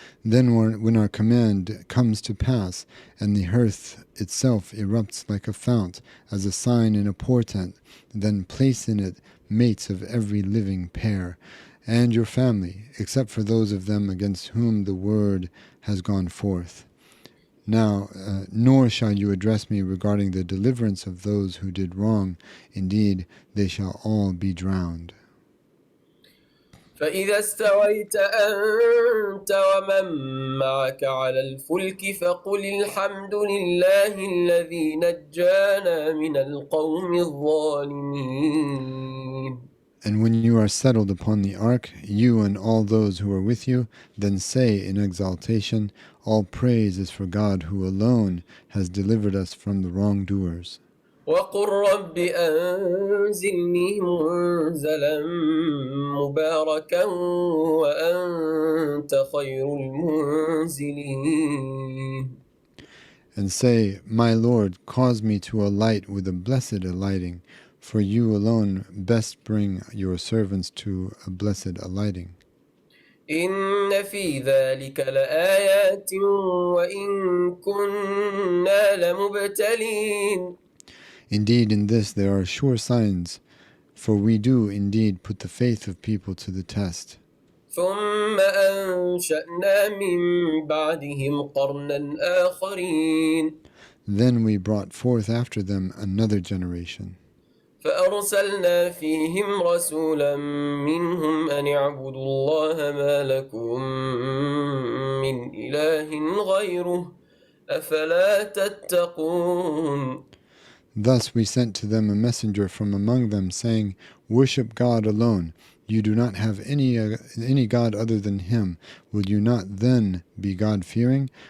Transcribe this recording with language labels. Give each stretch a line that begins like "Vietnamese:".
English: Then when our command comes to pass, and the earth itself erupts like a fount, as a sign and a portent, then place in it mates of every living pair, and your family, except for those of them against whom the word has gone forth. Now, nor shall you address me regarding the deliverance of those who did wrong. Indeed, they shall all be drowned.
Arabic: فإذا استويت أنت ومن معك على الفلك فقل الحمد لله الذي نجانا من القوم الظالمين.
English: And when you are settled upon the ark, you and all those who are with you, then say in exaltation, all praise is for God who alone has delivered us from the wrongdoers.
Arabic: وقل رب أنزلني منزلا مباركا وأنت خير المنزلين.
English: And say, my Lord, cause me to alight with a blessed alighting, for you alone best bring your servants to a blessed alighting.
Arabic: إن في ذلك لآيات وإن كنا لمبتلين.
English: Indeed, in this there are sure signs, for we do indeed put the faith of people to the test.
Arabic: ثم أنشأنا من بعدهم قرنا آخرين.
English: Then we brought forth after them another generation.
Arabic: فأرسلنا فيهم رسولا منهم أن اعبدوا الله ما لكم من إله غيره أفلا تتقون.
English: Thus we sent to them a messenger from among them, saying, worship God alone. You do not have any God other than Him. Will you not then be God-fearing?